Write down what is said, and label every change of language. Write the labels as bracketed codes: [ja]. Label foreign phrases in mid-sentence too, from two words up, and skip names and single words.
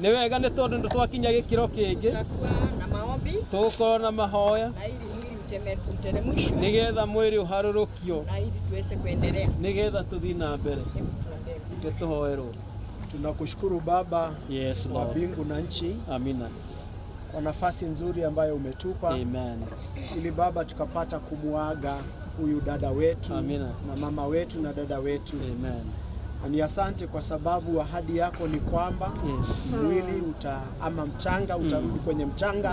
[ki] wega nĩ tondũ nĩ twakinya gĩkĩro kĩngĩ [sw] na maombi [ki] tũgũkorwo na mahoya [sw] na ili mwili uteremshwe [ki] nĩgetha mwĩrĩ ũharũrũkio [sw] na ili tuweze kuendelea [ki] nĩgetha tũthiĩ na mbere. Tũhoerwo. [sw] Tunakushukuru Baba wa mbingu na nchi. Amina. Kwa nafasi nzuri ambayo umetupa. Amen. Ili Baba tukapata kumuaga huyu dada wetu. Amina. Na mama wetu na dada wetu. Amen. Ni asante kwa sababu ahadi yako ni kwamba mwili ama mchanga utarudi kwenye mchanga.